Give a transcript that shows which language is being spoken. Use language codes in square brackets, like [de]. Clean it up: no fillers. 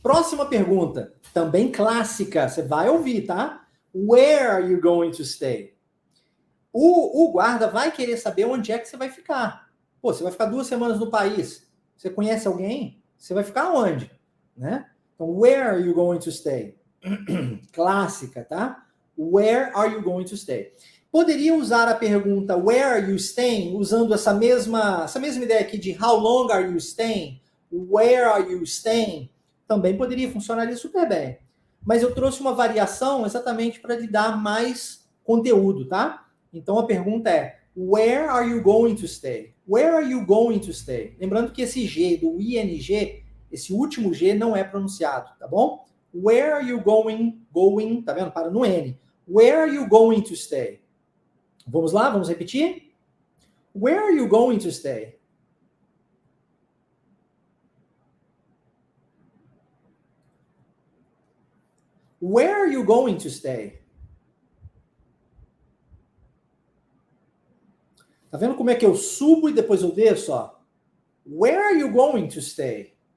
[pt] Próxima pergunta, também clássica, você vai ouvir, tá? [en] Where are you going to stay? [pt] O guarda vai querer saber onde é que você vai ficar. Pô, você vai ficar 2 semanas no país. Você conhece alguém? Você vai ficar onde? Né? Então, [en] where are you going to stay? [pt] Clássica, tá? [en] Where are you going to stay? [pt] Poderia usar a pergunta [en] where are you staying [pt] usando essa mesma ideia aqui de [en] how long are you staying? Where are you staying? [pt] Também poderia funcionar super bem. Mas eu trouxe uma variação exatamente para lhe dar mais conteúdo, tá? Então a pergunta é [en] where are you going to stay? Where are you going to stay? [pt] Lembrando que esse G do ING, esse último G não é pronunciado, tá bom? [en] Where are you going? Going, [pt] tá vendo? Para no N. [en] Where are you going to stay? [pt] Vamos lá, vamos repetir? [en] Where are you going to stay? Where are you going to stay? [pt] Tá vendo como é que eu subo e depois eu desço, ó? [en] Where are you going to stay?